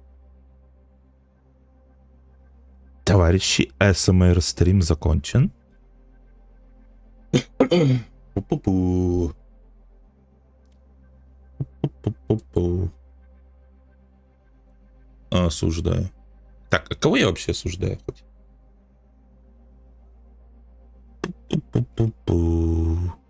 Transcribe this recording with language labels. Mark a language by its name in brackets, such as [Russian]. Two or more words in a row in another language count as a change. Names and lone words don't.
[Russian] Товарищи, АСМР стрим закончен. Пу-пу-пу. Пу-пу-пу-пу. Осуждаю. Так, а кого я вообще осуждаю хоть? Пу-пу-пу-пу.